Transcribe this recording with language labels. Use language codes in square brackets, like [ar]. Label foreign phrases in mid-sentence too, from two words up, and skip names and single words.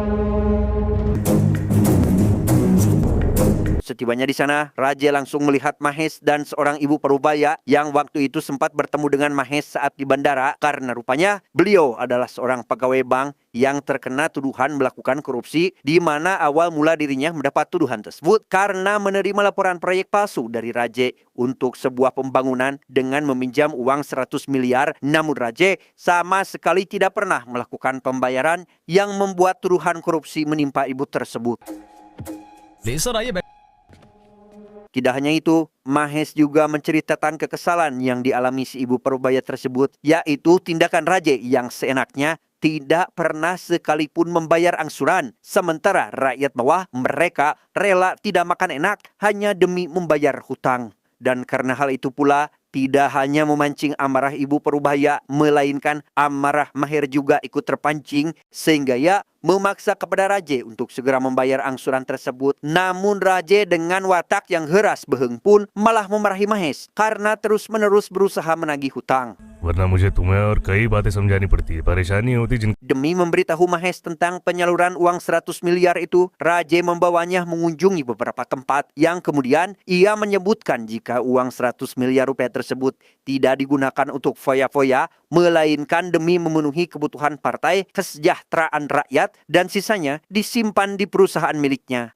[id] Setibanya di sana, Raja langsung melihat Mahes dan seorang ibu parubaya yang waktu itu sempat bertemu dengan Mahes saat di bandara karena rupanya beliau adalah seorang pegawai bank yang terkena tuduhan melakukan korupsi, di mana awal mula dirinya mendapat tuduhan tersebut karena menerima laporan proyek palsu dari Raja untuk sebuah pembangunan dengan meminjam uang 100 miliar. Namun Raja sama sekali tidak pernah melakukan pembayaran yang membuat tuduhan korupsi menimpa ibu tersebut. [hi] सर आइए [id] Tidak hanya itu, Mahes juga menceritakan kekesalan yang dialami si ibu parubaya tersebut, yaitu tindakan Raja yang seenaknya tidak pernah sekalipun membayar angsuran. Sementara rakyat bawah mereka rela tidak makan enak hanya demi membayar hutang. Dan karena hal itu pula, tidak hanya memancing amarah ibu parubaya, melainkan amarah Maher juga ikut terpancing sehingga ia memaksa kepada Raja untuk segera membayar angsuran tersebut. Namun Raja dengan watak yang heras beheng pun malah memarahi Mahes karena terus-menerus berusaha menagih hutang. [hi] वरना मुझे तुम्हें और कई बातें समझानी पड़ती है, परेशानी होती जिन [id] Demi memberitahu Mahes tentang penyaluran uang 100 miliar itu, Raja membawanya mengunjungi beberapa tempat yang kemudian ia menyebutkan jika uang 100 miliar rupiah tersebut tidak digunakan untuk foya-foya, melainkan demi memenuhi kebutuhan partai kesejahteraan rakyat dan sisanya disimpan di perusahaan miliknya.